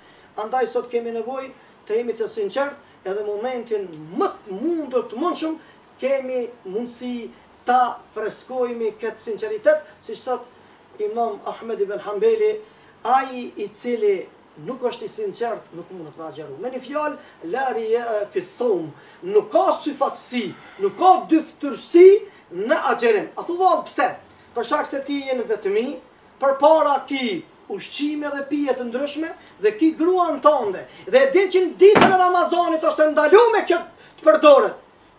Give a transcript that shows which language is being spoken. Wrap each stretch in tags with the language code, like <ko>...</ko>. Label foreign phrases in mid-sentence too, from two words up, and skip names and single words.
<sq>Andaj sot kemi nevojë të jemi të sinqert, edhe momentin më të mundur të mundshëm kemi mundësi ta freskojmë këtë sinqeritet, siç thot Imam Ahmed ibn Hanbali, ai i cili nuk është i sinqert, nuk mund të agjeru. Me një fjalë,</sq> <ar>لا رياء في الصوم,</ar> <sq>nuk ka syfatësi, nuk ka dyftërsi në agjerim. A thua pse? Për shkak se ti je në vetmi, përpara ki ushqime dhe pije të ndryshme dhe ki gruan tënde dhe din që në ditën e Ramazanit është ndaluar me kjo të përdoret.</sq>